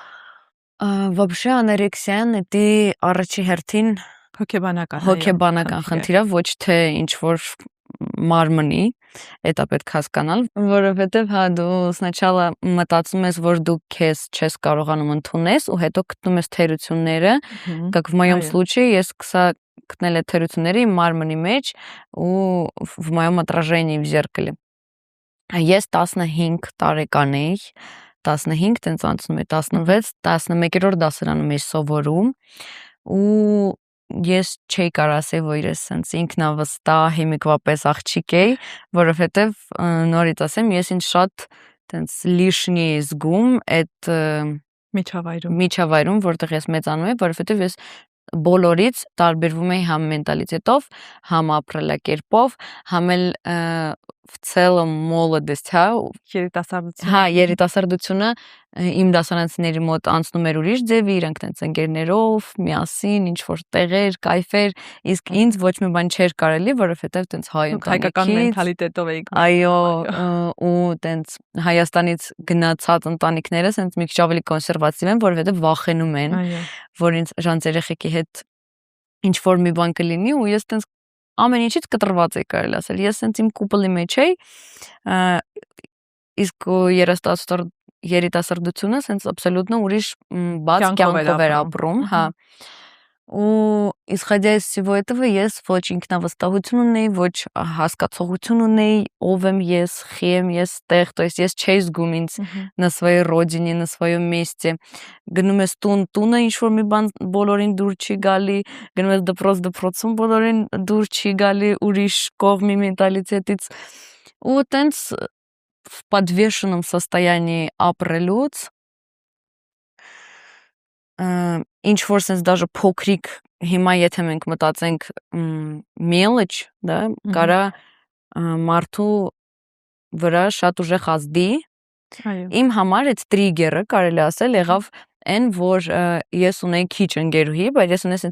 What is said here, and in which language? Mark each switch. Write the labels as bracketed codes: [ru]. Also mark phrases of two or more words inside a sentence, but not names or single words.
[hy] Вообще անորեքսիան դա առաջի հերթին հոգեբանական խնդիր է, ոչ թե ինչ որ մարմնի, դա պետք հասկանալ, որովհետև հա դու սначала մտածում ես, որ դու քեզ չես կարողանում ընդունես ու հետո գտնում ես թերությունները, [ru] как в моем случае [hy] ես գտնել եմ թերությունները իմ մարմնի մեջ ու [ru] в моем отражении в зеркале։ [hy] Ես 15 տարեկան էի, 15 տենց անցնում է 16, 11-րդ դասարանում էի սովորում ու ես չէի կարող ասել, որ ես սենց ինքնավստահ հիմիկվապես աղջիկ էի, որովհետև նորից ասեմ, ես ինձ շատ տենց լիշնի էի զգում այդ միջավայրում, որտեղ ես մեծանում եմ, որովհետև ես բոլորից տարբերվում էի համ մենտալիտետով, համ ապրելակերպով, համ էլ [ru] в целом молодость, [hy] հա, երիտասարդությունը իմ դասարանցիների մոտ անցնում էր ուրիշ ձևի, իրանք տենց ընկերներով, միասին, ինչ որ տեղեր, կայֆեր, իսկ ինձ ոչ մի բան չէր կարելի, որովհետև տենց հայ հայկական մենտալիտետով էիք։ Այո, ու տենց Հայաստանից գնացած ընտանիքները տենց մի քիչ ավելի կոնսերվատիվ են, որովհետև վախենում են, որ ինձ ժանց երեխեքի հետ ինչ որ մի բան կլինի ու ես տենց ամեն ինչից կտրված էի կարելի ասել։ Ես տենց իմ կուպլի մեջ էի, իսկ երիտասարդությունը տենց աբսոլյուտно ուրիշ բաց կյանքով էր ապրում, հա։ ու [ru] исходя из всего этого [hy] ես ոչ ինքնավստահություն ունեի, ոչ հասկացողություն ունեի, ով եմ ես, խի եմ ես տեղ, [ru] то есть [hy] ես չէի զգում ինձ [ru] на своей родине, на своем месте։ [hy] Գնում ես տունը ինչ որ մի բան բոլորին դուր չի գալի, գնում ես դպրոցում բոլորին դուր չի գալի ուրիշ կողմի մենտալիտետից։ Ու տենց [ru] в подвешенном состоянии [hy] ապրելուց ինչ որ sense даже փոքրիկ հիմա եթե մենք մտածենք մելոչ, да, կարա մարդու վրա շատ ուժեղ ազդի։ Իմ համար այդ տրիգերը կարելի ասել եղավ այն, որ ես ունեի քիչ ընկերուհի, բայց ես ունեի sense